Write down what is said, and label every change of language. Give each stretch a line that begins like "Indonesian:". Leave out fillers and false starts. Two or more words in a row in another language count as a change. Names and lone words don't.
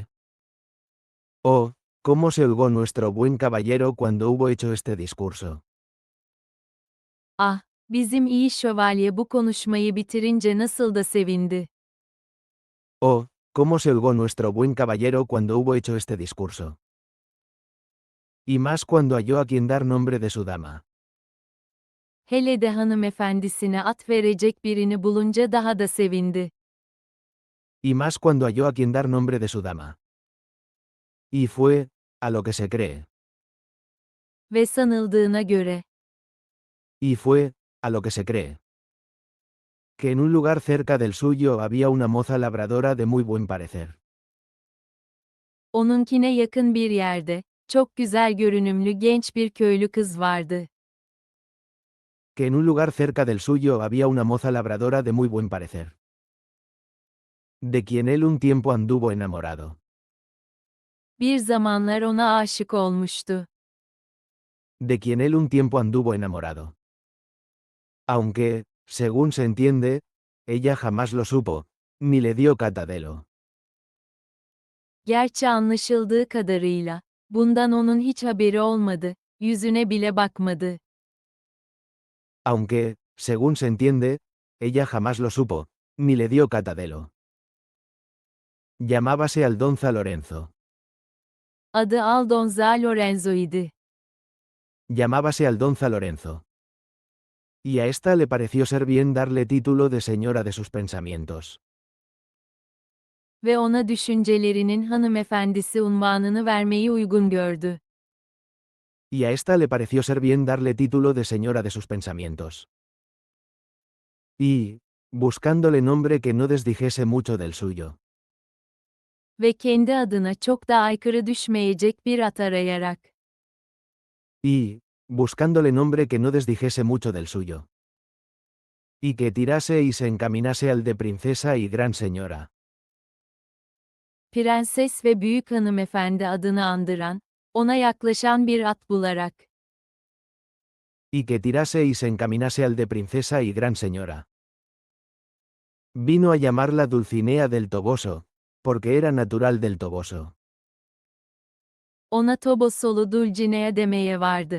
Spanish: Oh, cómo se holgó nuestro buen caballero cuando hubo hecho este discurso.
Turkish: Ah, bizim iyi şövalye bu konuşmayı bitirince nasıl da sevindi.
Spanish: Oh, cómo se holgó nuestro buen caballero cuando hubo hecho este discurso. Y más cuando halló a quien dar nombre de su dama.
Turkish: Hele de hanımefendisine at verecek birini bulunca daha da sevindi.
Spanish: Y más cuando halló a quien dar nombre de su dama. Y fue, a lo que se cree.
Turkish: Ve sanıldığına göre,
Spanish: Y fue, a lo que se cree. Que en un lugar cerca del suyo había una moza labradora de muy buen parecer.
Turkish: onunkine yakın bir yerde, çok güzel görünümlü genç bir köylü kız vardı.
Spanish: Que en un lugar cerca del suyo había una moza labradora de muy buen parecer. De quien él un tiempo anduvo enamorado.
Turkish: Bir zamanlar ona aşık olmuştu.
Spanish: De quien él un tiempo anduvo enamorado. Aunque, según se entiende, ella jamás lo supo, ni le dio catadelo.
Turkish: Gerçi anlaşıldığı kadarıyla, bundan onun hiç haberi olmadı, yüzüne bile bakmadı.
Spanish: Aunque, según se entiende, ella jamás lo supo, ni le dio catadelo. Llamábase Aldonza Lorenzo.
Turkish: Adı Aldonza Lorenzo idi.
Spanish: Llamábase Aldonza Lorenzo. Y a esta le pareció ser bien darle título de señora de sus pensamientos.
Turkish: Ve ona düşüncelerinin hanımefendisi unvanını vermeyi uygun gördü.
Spanish: Y a esta le pareció ser bien darle título de señora de sus pensamientos. Y, buscándole nombre que no desdijese mucho del suyo.
Turkish: Ve kendi adına çok da aykırı düşmeyecek bir at arayarak.
Spanish: Y, buscándole nombre que no desdijese mucho del suyo. Y que tirase y se encaminase al de princesa y gran señora.
Turkish: Prenses ve büyük hanımefendi adını andıran, ona yaklaşan bir at bularak.
Spanish: Y que tirase y se encaminase al de princesa y gran señora. Vino a llamarla Dulcinea del Toboso, porque era natural del Toboso.
Turkish: Ona Tobosolu Dulcinea demeye vardı.